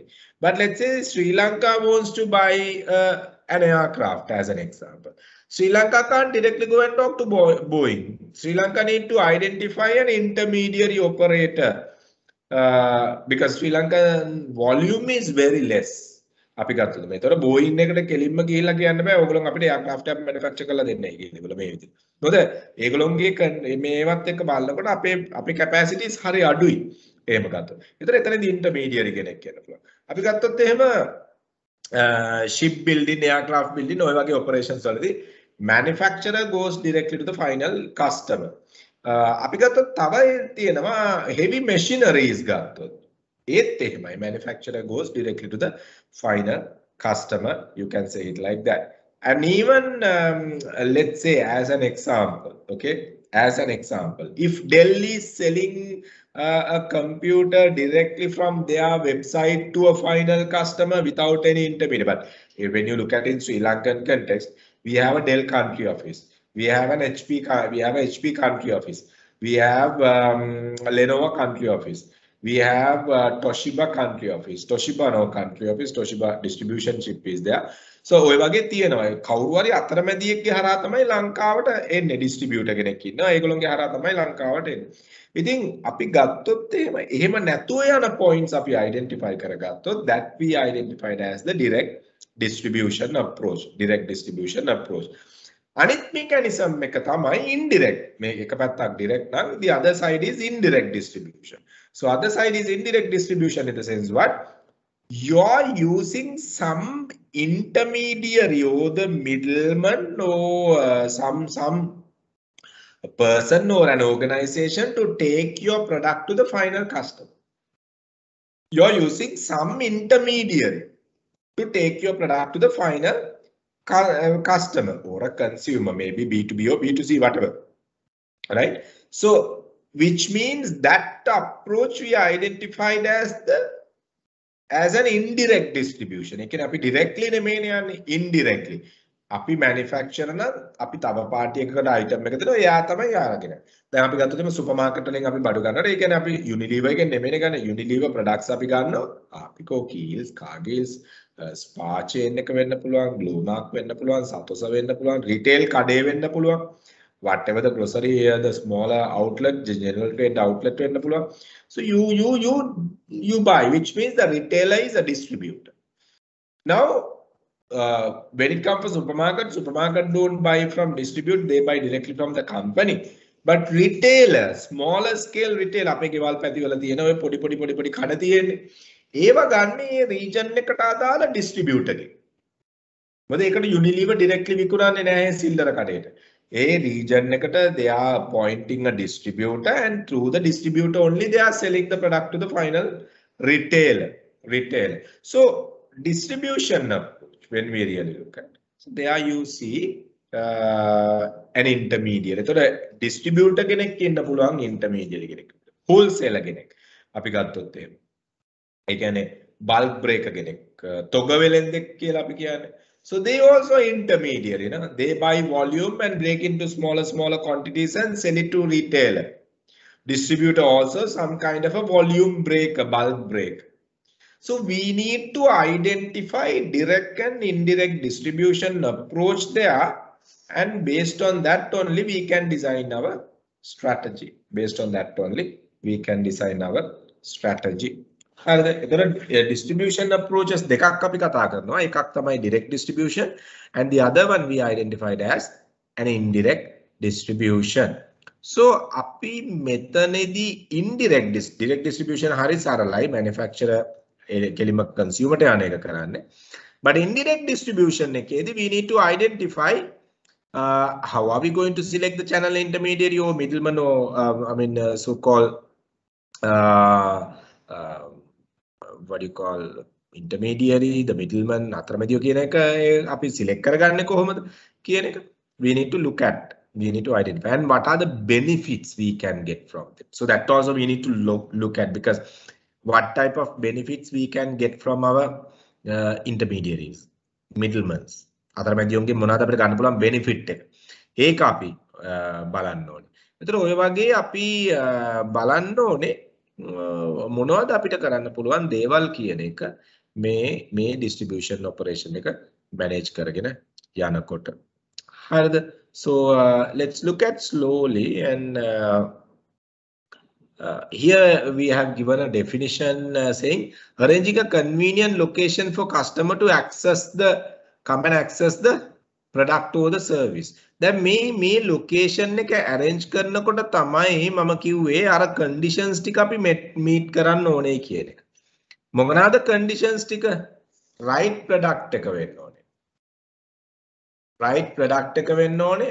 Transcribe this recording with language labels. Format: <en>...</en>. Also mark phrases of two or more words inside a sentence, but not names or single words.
<en>But let's say Sri Lanka wants to buy an aircraft as an example. Sri Lanka can't directly go and talk to Boeing. Sri Lanka need to identify an intermediary operator because Sri Lankan volume is very less.</en> <si>අපි ගත්තොත් මේතර බෝයින් එකට කෙලින්ම ගිහිල්ලා කියන්න බෑ ඕගොල්ලෝ අපිට එයාක්‍රාෆ්ට් එකක් මැනුෆැක්චර් කරලා දෙන්නයි කියන ඒගොල්ලෝ මේ විදිහට. මොකද ඒගොල්ලෝගේ මේවත් එක්ක බලනකොට අපේ කැපැසිටිස් හරි අඩුයි. එහෙම ගත්තොත්. ඒතර එතනදී ඉන්ටර්මීඩියරි කෙනෙක් කියන්න පුළුවන්. අපි ගත්තොත් එහෙම</si> <en>ship building, aircraft building</en> <si>ඔය වගේ</si> <en>operations වලදී manufacturer goes directly to the final customer.</en> <si>අපි ගත්තොත් තව තියෙනවා</si> <en>heavy machineries</en> <si>ගත්තොත්. ඒත් එහෙමයි</si> <en>manufacturer goes directly to the final customer, you can say it like that. And even let's say as an example, okay, as an example, if Dell is selling a computer directly from their website to a final customer without any intermediary, but when you look at it in Sri Lankan context, we have a Dell country office, we have an HP country office, we have Lenovo country office, we have Toshiba country office, Toshiba no country office, Toshiba distribution ship is there.</en> <si>So ඔය වගේ තියෙනවා. කවුරු හරි අතරමැදියෙක්ගේ හරහා තමයි ලංකාවට එන්නේ distributor කෙනෙක් ඉන්නවා. ඒගොල්ලෝගේ හරහා තමයි ලංකාවට එන්නේ. ඉතින් අපි ගත්තොත් එහෙම නැතුව යන points අපි identify කරගත්තොත්</si> <en>that we identified as the direct distribution approach.</en> <si>අනිත් mechanism එක තමයි indirect. මේ එක පැත්තක්</si> <en>direct නම් the other side is indirect distribution. So other side is indirect distribution in the sense what? You're using some intermediary or the middleman or some person or an organization to take your product to the final customer. You're using some intermediary to take your product to the final customer or a consumer, maybe B2B or B2C, whatever, right? So which means that approach we identified as an indirect distribution. It can be directly නෙමෙයි indirectly.</en> <si>අපි manufacturer නම් අපි තව පාටි එකකට item එක දෙනවා එයා තමයි යාගෙන. දැන් අපි ගත්තොත් මේ සුපර් මාකට් වලින් අපි බඩු ගන්නවා. ඒ කියන්නේ අපි Unilever එකෙන් නෙමෙයි ගන්න. Unilever products අපි ගන්නවා. Apico, Kiehl's, Cargill's, Spa chain එක වෙන්න පුළුවන්, Blue Mark වෙන්න පුළුවන්, Satosa වෙන්න පුළුවන්, retail කඩේ වෙන්න පුළුවන්.</si> <en>whatever the grocery, the smaller outlet, the general trade outlet, so you buy, which means the retailer is a distributor. Now, when it comes to supermarket don't buy from distribute, they buy directly from the company. But retailer, smaller scale retail,</en> <si>අපේ ගෙවල් පැති වල තියෙන ඔය පොඩි කඩ තියෙන්නේ. ඒව ගන්න ඒ region එකට අදාළ distributor ගෙන්. මොකද ඒකට Unilever directly විකුණන්නේ නැහැ සිල්ලර කඩේට. ඒ region එකට</si> <en>they are appointing a distributor, and through the distributor only they are selling the product to the final retailer. So distribution approach, when we really look at, so there you see an intermediary. So the distributor</en> <si>කෙනෙක් ඉන්න පුළුවන්, intermediary කෙනෙක්, wholesaler කෙනෙක්. අපි ගත්තොත් එහෙම. ඒ කියන්නේ</si> <en>bulk breaker</en> <si>කෙනෙක්, තොග වෙලෙන්දෙක් කියලා අපි කියන්නේ.</si> <en>So they also intermediary, you know, they buy volume and break into smaller quantities and sell it to retailer. Distributor also some kind of a volume breaker, bulk breaker. So we need to identify direct and indirect distribution approach there, and based on that only we can design our strategy. Based on that only we can design our strategy. Distribution approaches</en> <si>දෙකක් අපි කතා කරනවා. එකක් තමයි</si> <en>direct distribution, and the other one we identified as an indirect distribution.</en> <si>So අපි මෙතනදී</si> <en>indirect direct distribution</en> <si>හරි සරලයි, manufacturer කෙලිම consumer ට යන එක කරන්නේ.</si> <en>But indirect distribution එකේදී we need to identify how are we going to select the channel intermediary or middleman, or so-called what do you call intermediary, the middleman,</en> <si>අතරමැදියෝ කියන එක අපි</si> <en>select</en> <si>කරගන්නේ කොහොමද කියන එක</si> <en>we need to look at, we need to identify, and what are the benefits we can get from it. So that also we need to look at, because what type of benefits we can get from our intermediaries, middlemen.</en> <si>අතරමැදියෝන්ගේ මොනවාද අපිට ගන්න පුළුවන් benefit එක. ඒක අපි බලන්න ඕනේ. ඒතර ඔය වගේ අපි බලන්න ඕනේ මොනවද අපිට කරන්න පුළුවන් දේවල් කියන එක මේ</si> <en>distribution operation</en> <si>එක manage කරගෙන යනකොට. හරිද?</si> <en>So let's look at slowly, and here we have given a definition saying arranging a convenient location for customer to access the product or the service.</en> <si>දැන් මේ location එක arrange කරනකොට තමයි මම කිව්වේ අර conditions ටික අපි meet කරන්න ඕනේ කියන එක. මොනවාද conditions ටික?</si> <en>right product</en> <si>එක වෙන්න ඕනේ.</si> <en>right product</en> <si>එක වෙන්න ඕනේ.</si>